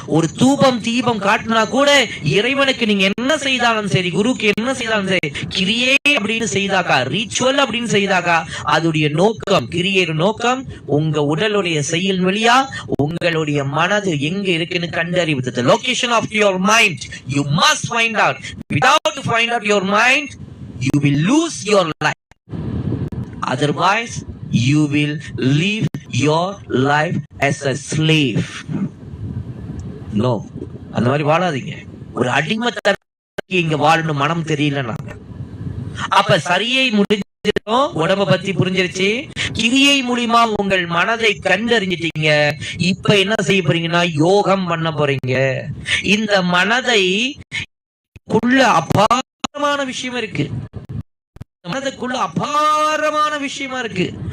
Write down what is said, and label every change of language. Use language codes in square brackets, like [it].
[ta] ஒரு தூபம் தீபம் காட்டினா கூட இறைவனுக்கு நீங்க என்ன செய்தாலும் சரி, குருக்கு என்ன செய்தாலும் சரி, கிரியே அப்படின்னு செய்தாக்கா, ரிச்சுவல் அப்படின்னு செய்தாக்கா, அதோடைய நோக்கம், கிரியையோட நோக்கம் உங்க உடலுடைய செயல் வழியா உங்களுடைய மனது எங்க இருக்குன்னு கண்டறிவது. [en] The location of your mind you must find out. Without you find out your mind, you will lose your life. Otherwise you will live your life as a slave. [ta] No, அந்த மாதிரி வாழாதீங்க. ஒரு அடிமைத்தனத்துக்கு இங்க வாழணும் மனம் தெரியல. அப்ப சரியை முடிஞ்சிடும், உடம்ப பத்தி புரிஞ்சிருச்சு, கிரியை மூலியமா உங்கள் மனதை கண்டறிஞ்சிட்டீங்க. இப்ப என்ன செய்ய போறீங்கன்னா யோகம் பண்ண போறீங்க. இந்த மனதை அபாரமான விஷயம் இருக்கு, மனதுக்குள்ள அபாரமான விஷயமா இருக்கு.